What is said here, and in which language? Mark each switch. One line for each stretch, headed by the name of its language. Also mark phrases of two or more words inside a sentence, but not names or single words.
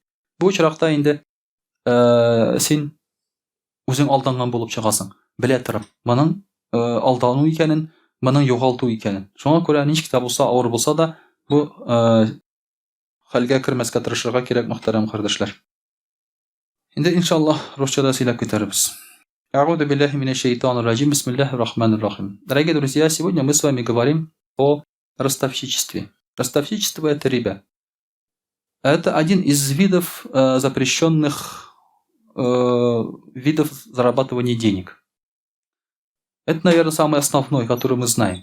Tatar: Бу очракта инде син үзең алданган булып чыгасың, белә торып, моның алдану икәнен, моның югалту икәнен. Шуңа күрә ничек тә булса, авыр булса да, бу хәлгә кермәскә тырышырга кирәк, мөхтәрәм кардәшләр. Инде иншаллаһ русчада сөйләп китәрбез.
Arabic: أعوذ بالله من الشيطان الرجيم بسم الله الرحمن الرحيم.
Russian: Дорогие друзья, сегодня мы с вами говорим о ростовщичестве. Ростовщичество — это риба. Это один из видов запрещенных видов зарабатывания денег. Это, наверное, самый основной, который мы знаем.